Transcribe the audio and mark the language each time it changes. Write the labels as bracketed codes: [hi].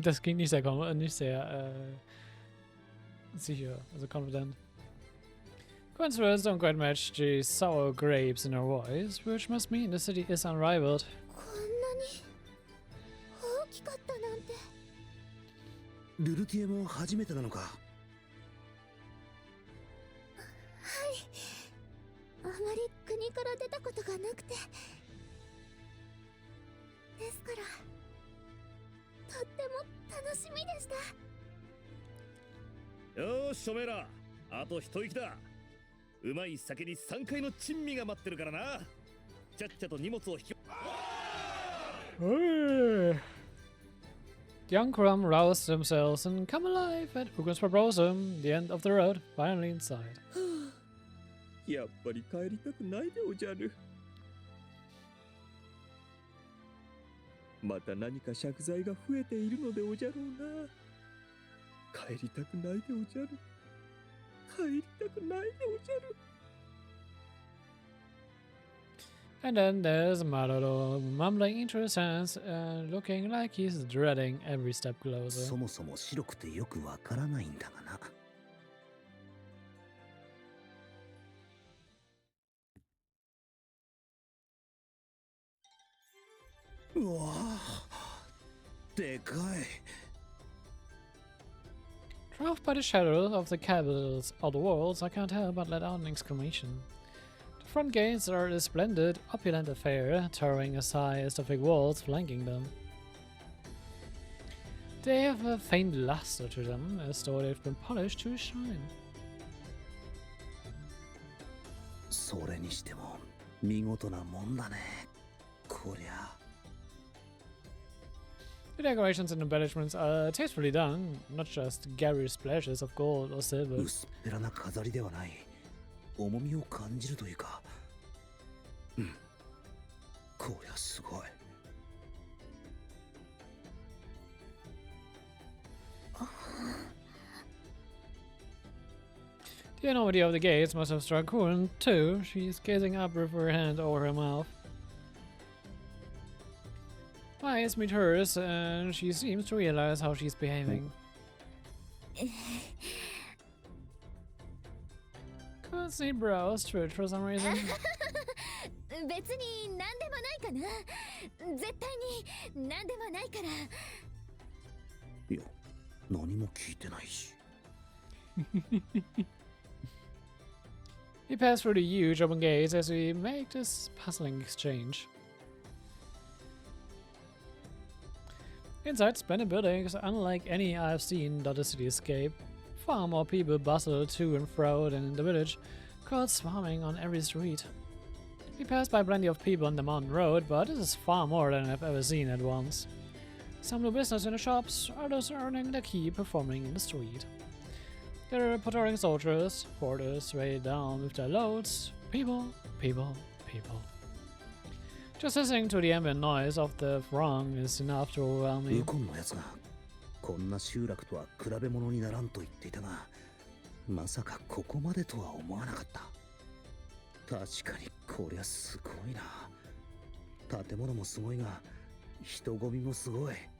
[de] Das klingt nicht sehr sicher, also [en] confident. Quinn's words don't quite match the sour grapes in her voice, which must mean the city is unrivaled. [ja] こんなに大きかったなんて。ルルティエも初めてなのか。はい。あまり国から出たことがなくて。ですからとっても楽しみでした。よーし、おめえら、あと一息だ。うまい酒に3回の珍味が待ってるからな。ちゃっちゃと荷物を引き。 [en] The young Crumb roused themselves and come alive at Ugon's proposal, the end of the road, finally inside. [ja] やっぱり帰りたくないでおじゃる。また何か借財が増えているのでおじゃろうな。帰りたくないでおじゃる。帰りたくないでおじゃる。 [en] And then there's Malolo, mumbling into his hands and looking like he's dreading every step closer. [ja] そもそも白くてよくわからないんだがな。うわー、でかい。 [en] Dwarfed by the shadow of the capital's outer walls, I can't help but let out an exclamation. The front gates are a splendid, opulent affair, towering as high as the thick walls flanking them. They have a faint luster to them, as though they've been polished to a shine. [ja] それにしても見事なもんだね、こりゃ。 [en] The decorations and embellishments are tastefully done, not just garish splashes of gold or silver. [ja] 薄っぺらな飾りではない。重みを感じるというか。うん。こりゃすごい。 [en] The enormity of the gates must have struck Kuren, too. She's gazing up with her hand over her mouth. My eyes meet hers, and she seems to realize how she's behaving. Kuren's neat brows twitch for some reason. [ja] 別に何でもないかな。絶対に何でもないから。いや、何も聞いてないし。 [en] We pass through the huge open gates as we make this puzzling exchange. Inside splendid buildings, unlike any I've seen dot the cityscape. Far more people bustle to and fro than in the village, crowds swarming on every street. We pass by plenty of people on the mountain road, but this is far more than I've ever seen at once. Some do business in the shops, others earning their keep performing in the street. There are patrolling soldiers, porters weighed down with their loads. People, people, people. Just listening to the ambient noise of the throng is enough to overwhelm me. [ja] ウコンのやつがこんな集落とは比べ物にならんと言っていたが、まさかここまでとは思わなかった。確かにこりゃすごいな。建物もすごいが、人混みもすごい。